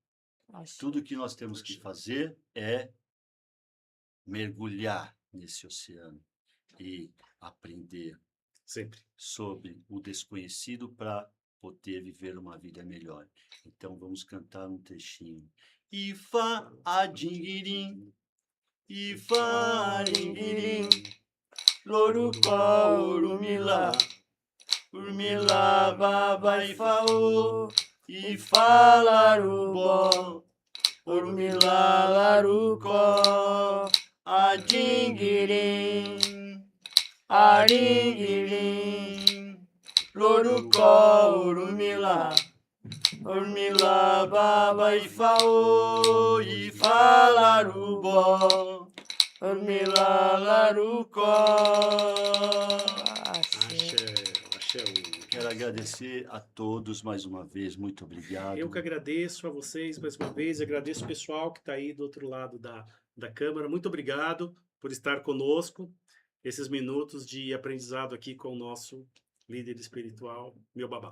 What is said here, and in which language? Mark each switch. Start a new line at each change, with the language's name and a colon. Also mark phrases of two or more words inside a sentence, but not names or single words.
Portuguese: Axé. Tudo que nós temos que fazer é mergulhar nesse oceano e aprender Sempre. sobre o desconhecido para poder viver uma vida melhor. Então vamos cantar um trechinho.
Yoruba: Ifá adingirim, Ifá aringirim, Lorúkọ Orúnmìlà, Urmila baba Ifá, Ifá larúbọ, Orúnmìlà larúkọ, adingirim, aringirim, Lorúkọ Orúnmìlà, Urmila baba Ifá, Ifá larúbọ, Orúnmìlà larúkọ.
Portuguese: Axé. Quero agradecer a todos mais uma vez, muito obrigado. Eu que agradeço a vocês mais uma vez, agradeço o pessoal que está aí do outro lado da câmera. Muito obrigado por estar conosco, esses minutos de aprendizado aqui com o nosso líder espiritual, meu babá.